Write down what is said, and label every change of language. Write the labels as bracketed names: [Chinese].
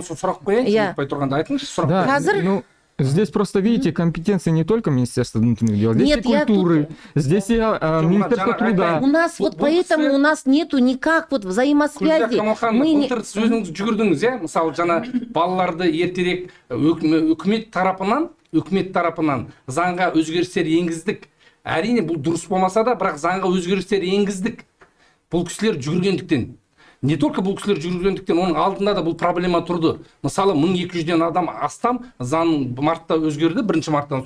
[Kazakh] Сұрақ қояйын, айтпай тұрғанда айтыңызшы, сұрақ. Қазір [Russian] здесь просто, видите, компетенции не только Министерства внутренних дел, здесь и культуры, здесь и Министерство труда. У нас вот поэтому у нас нету никак вот взаимосвязи. [Kazakh] Өзіңіз жүгірдіңіз, мысалы жаңа балаларды ертерек үкімет тарапынан заңға өзгерістер енгіздік. Әрине бұл дұрыс болмаса да, бірақ заңға өзгерістер енгіздік. Бұл кісілер жүгіргендіктен. [Russian] Не только [Kazakh] бұл кісілер жүргендіктен, оның алдында да бұл проблема тұрды. Мысалы, 1200-ден адам астам заң мартта өзгерді, 1 марттан.